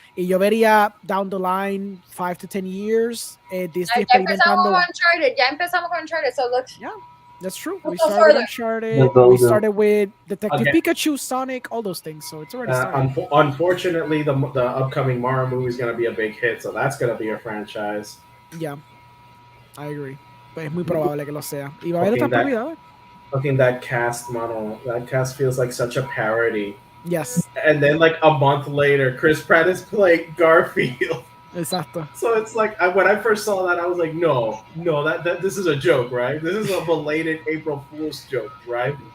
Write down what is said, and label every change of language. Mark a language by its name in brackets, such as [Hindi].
[Spanish] Y yo vería [English] down the line 5 to 10 years Disney experimentando. [Spanish] Ya empezamos con Uncharted, [English] so look. Yeah, that's true. We started with Uncharted. We started with Detective Pikachu, Sonic, all those things. So it's already started. Unfortunately, the upcoming Mario movie is going to be a big hit, so that's going to be a franchise. Yeah, I agree. [Spanish] But es muy probable que lo sea. Y va a haber otra propiedad. [English] Looking that cast model, that cast feels like such a parody. Yes. And then like a month later, Chris Pratt is playing Garfield. [Spanish] Exacto. [English] So it's like when I first saw that, I was like, no, that this is a joke, right? This is a belated April Fool's joke, right?